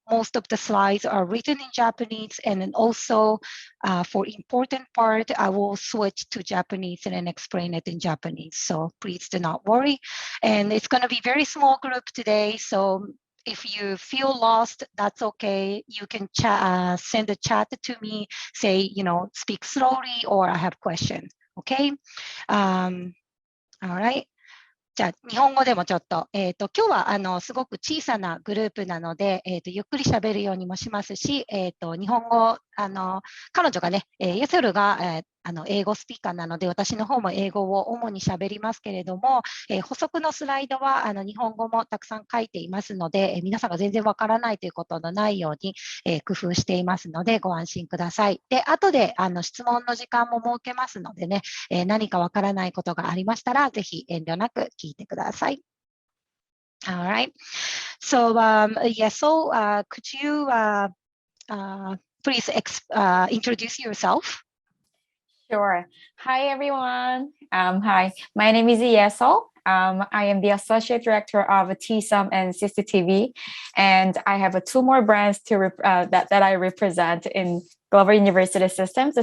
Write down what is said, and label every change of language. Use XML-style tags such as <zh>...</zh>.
<en>Most of the slides are written in Japanese, and then also for important part, I will switch to Japanese and then explain it in Japanese. So please do not worry. And it's going to be very small group today. So if you feel lost, that's okay. You can send a chat to me, say, speak slowly, or I have questions. Okay. All right.</en> <ja>じゃあ、日本語でもちょっと、今日はすごく小さなグループなので、ゆっくり喋るようにもしますし、日本語、彼女がね、Yesolが、英語スピーカーなので、私の方も英語を主に喋りますけれども、補足のスライドは日本語もたくさん書いていますので、皆さんが全然わからないということのないように、工夫していますので、ご安心ください。で、後で質問の時間も設けますのでね、何かわからないことがありましたら、ぜひ遠慮なく聞いてください。</ja> <en>All right. So, Yesol, could you please introduce yourself? Sure. Hi, everyone. Hi, my name is Yesol. I am the Associate Director of TSoM and CCTB, and I have two more brands that I represent in Global University Systems.</en>